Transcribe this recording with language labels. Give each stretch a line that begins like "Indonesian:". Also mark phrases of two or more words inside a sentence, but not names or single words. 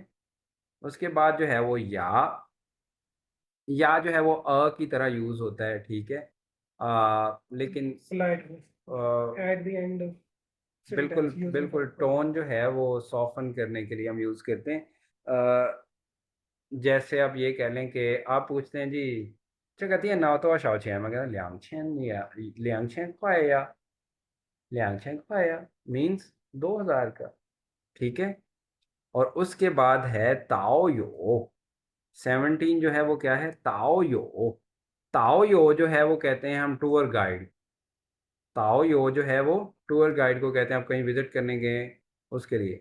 Hindi: उसके बाद जो है वो या जो है वो की तरह यूज होता है, ठीक है। लेकिन स्लाइड में आ,
English: at the end of
Hindi: बिल्कुल
English: sentence using
Hindi: बिल्कुल, टोन जो है वो सॉफ्टन करने के लिए हम यूज करते हैं। जैसे आप ये कह लें कि आप पूछते हैं जी
Chinese: 这个电脑多少钱?
Hindi: मैं कहता हूँ 2000 या
Chinese: 2000块呀, 2000块呀,
Hindi: मीन्स 2000 का, ठीक है। और उसके बाद है ताओ यो। 17 जो है वो क्या है? ताओ यो। ताओ यो जो है वो कहते हैं हम
English: tour guide.
Hindi: ताओ यो जो है वो
English: tour guide
Hindi: को कहते हैं, आप कहीं विजिट करने गए उसके लिए।